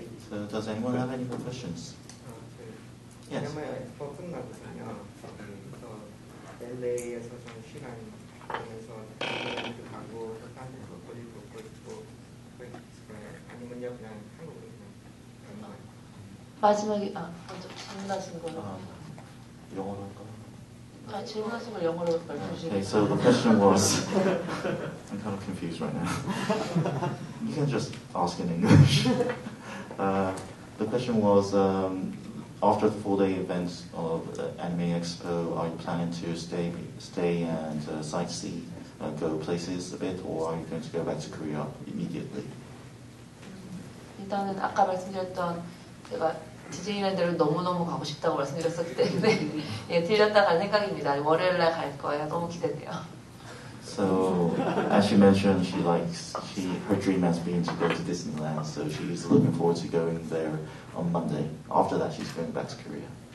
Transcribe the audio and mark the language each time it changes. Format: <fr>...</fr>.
<en>So does anyone have any more questions? Yes.</en> <ko>아니메 엑스포 끝나거든요. 그래서 LA에서 좀 시간 보내서 뉴질랜드 가고 딴 데서 볼일 보고 있고 아니면요 그냥 한국으로 그냥 가는 마지막에 먼저 질문하신 걸로. 영어로 할까요? 질문하신 걸 영어로 말씀해</ko> <en>Okay,</en> <ko>주시면.</ko> <en>so the question was, I'm kind of confused right now. You can just ask in English. The question was, after the 4-day event of Anime Expo, are you planning to stay and sightsee, go places a bit, or are you going to go back to Korea immediately?</en> <ko>일단은 아까 말씀드렸던 제가 디즈니랜드를 너무너무 가고 싶다고 말씀드렸었기 때문에 예, 들렸다 갈 생각입니다. 월요일날 갈 거예요. 너무 기대돼요.</ko> <en>So, as she mentioned, her dream has been to go to Disneyland, so she's looking forward to going there on Monday. After that, she's going back to Korea.</en>